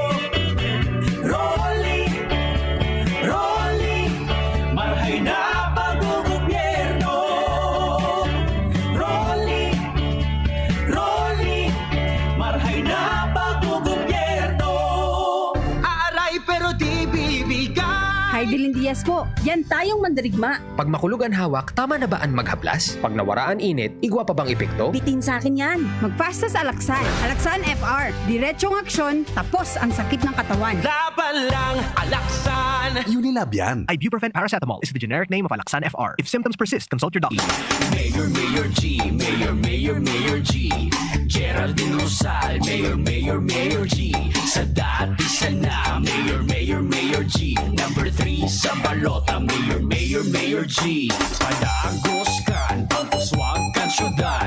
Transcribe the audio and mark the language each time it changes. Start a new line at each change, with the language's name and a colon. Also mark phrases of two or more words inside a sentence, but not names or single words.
Bikol: Rolly, Rolly, marhay na pag-gobyerno. Rolly, Rolly, marhay na pag-gobyerno.
Filipino: Aaray pero di bibigay. Heidelin Diaz po, yan tayong mandirigma.
Bikol: Pag makulog ang hawak, tama na ba ang maghaplas? Pag nawaraan init, igwa pa bang epekto? Bitin sa akin yan. Magpasta sa Alaksan. Alaksan FR.
Filipino: Diretsyong aksyon, tapos ang sakit ng katawan. Laban lang, Alaksan.
English: Unilab yan. Ibuprofen paracetamol is the generic name of Alaksan FR. If symptoms persist, consult your doctor.
Filipino: Mayor, Mayor G, Mayor, Mayor, Mayor G. Geraldine Rosal, Mayor, Mayor, Mayor G. Sa dati sana, Mayor, Mayor, Mayor G. Number 3 sa balota, Mayor, Mayor, Mayor G.
Bikol: Padagos kan, pagpuswag kan syudad.